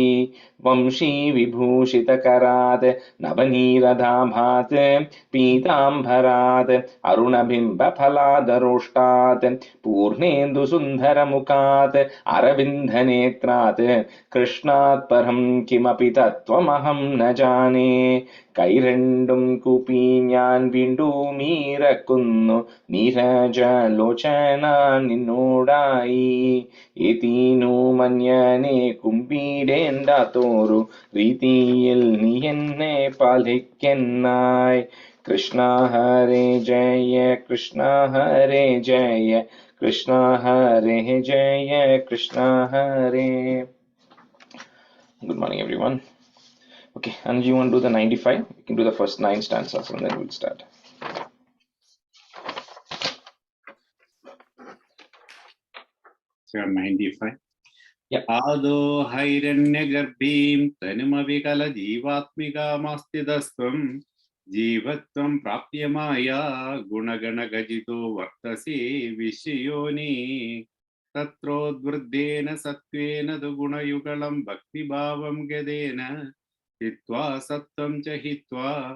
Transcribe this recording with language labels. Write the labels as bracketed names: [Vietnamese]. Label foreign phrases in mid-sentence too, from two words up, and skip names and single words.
[Sanskrit] वंशीविभूषितकरात् नवनीरदाभात् पीताम्बरात् अरुणबिम्बफलादरोष्टात् पूर्णेन्दुसुन्दरमुखात् अरविन्दनेत्रात् कृष्णात् परं किमपि तत्त्वमहं न जाने। [Malayalam] കൈരണ്ടും കൂപ്പി ഞാൻ വീണ്ടുമീറക്കുന്നു നീരജലോചന നിന്നോടായി. എതീനു മഞ്ഞനെ കുമ്പിടേണ്ടാത്തോരു രീതിയിൽ നീ എന്നെ പാലിക്കെന്നായി. [Sanskrit] കൃഷ്ണ ഹരേ ജയ കൃഷ്ണ ഹരേ ജയ കൃഷ്ണ ഹരേ ജയ കൃഷ്ണ ഹരേ. [English] Good morning, everyone. Okay, and you want to do the 95? You can do the first 9 stanzas and then we'll start. So 95. Yeah. [Sanskrit] आदो हैरण्यगर्भीं तनुमविकलजीवात्मिकामस्तिदस्त्वं जीवत्वं प्राप्य माया गुणगणगजितो वर्तसे विश्वयोनि. तत्रोद्वृद्धेन सत्त्वेन तु गुणयुगलं भक्तिभावं गदेन हित्वा सत्त्वं च हित्वा